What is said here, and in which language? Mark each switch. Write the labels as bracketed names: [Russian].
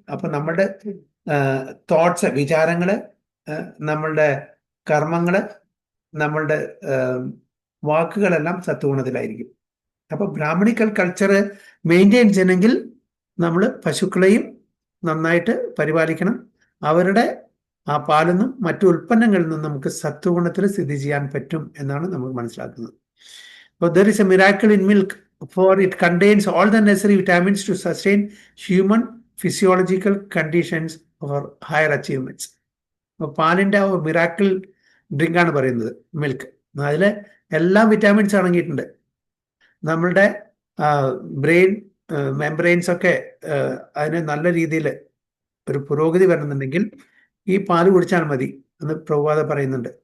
[Malayalam] അപ്പൊ നമ്മളുടെ തോട്ട്സ്, വിചാരങ്ങള്, നമ്മളുടെ കർമ്മങ്ങള്, നമ്മളുടെ വാക്കുകളെല്ലാം സത്വഗുണത്തിലായിരിക്കും. അപ്പൊ ബ്രാഹ്മണിക്കൽ കൾച്ചർ മെയിൻറ്റെയിൻ ചെയ്യണമെങ്കിൽ നമ്മൾ പശുക്കളെയും നന്നായിട്ട് പരിപാലിക്കണം. അവരുടെ ആ പാലിൽ നിന്നും മറ്റു ഉൽപ്പന്നങ്ങളിൽ നിന്നും നമുക്ക് സത്വഗുണത്തിൽ സ്ഥിതി ചെയ്യാൻ പറ്റും എന്നാണ് നമ്മൾ മനസ്സിലാക്കുന്നത്. അപ്പോൾ [English] there is a miracle in milk, for it contains all the necessary vitamins to sustain human physiological conditions for higher achievements. [Malayalam] അപ്പോൾ പാലിൻ്റെ ആ മിറാക്കിൾ ഡ്രിങ്ക് ആണ് പറയുന്നത് മിൽക്ക്. അതിൽ എല്ലാ വിറ്റാമിൻസ് അടങ്ങിയിട്ടുണ്ട്. നമ്മളുടെ ബ്രെയിൻ മെംബ്രെയിൻസ് ഒക്കെ അതിന് നല്ല രീതിയിൽ ഒരു പുരോഗതി വരണമെന്നുണ്ടെങ്കിൽ ഈ പാല് കുടിച്ചാൽ മതി എന്ന് പ്രഭാത പറയുന്നുണ്ട്.